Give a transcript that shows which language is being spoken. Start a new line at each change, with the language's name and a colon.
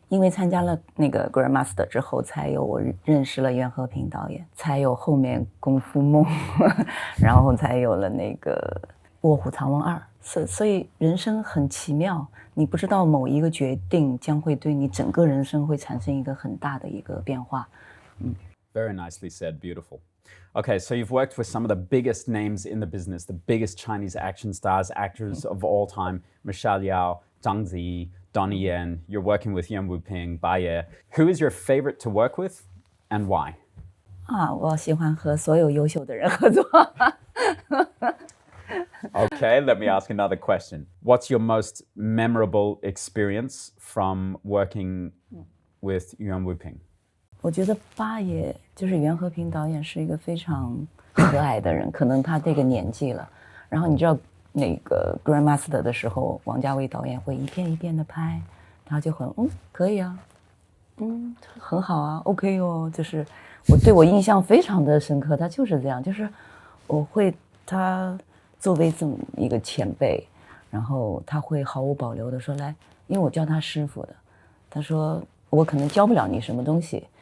Chinese: 因为参加了那个 Grandmaster 之后，才有我认识了袁和平导演，才有后面功夫梦然后才有了那个卧虎藏龙2。所以人生很奇妙，你不知道某一个决定将会对你整个人生会产生一个很大的一个变化。
English: Very nicely said, beautiful. Okay, so you've worked with some of the biggest names in the business, the biggest Chinese action stars, actors of all time, Michelle Yeoh, Zhang Ziyi, Donnie Yen. You're working with Yuen Woo-ping, Bai Ye. Who is your favorite to work with and why?
Chinese: 我喜欢和所有优秀的人合作。
English: Okay, let me ask another question. What's your most memorable experience from working with Yuen Woo-ping?
Chinese: 我觉得八爷就是袁和平导演是一个非常和蔼的人，可能他这个年纪了。然后你知道那个 Grandmaster 的时候，王家卫导演会一遍一遍的拍，他就可以啊，很好啊 ，OK 哦，就是对我印象非常的深刻，他就是这样，就是他作为这么一个前辈，然后他会毫无保留的说来，因为我叫他师傅的，他说我可能教不了你什么东西。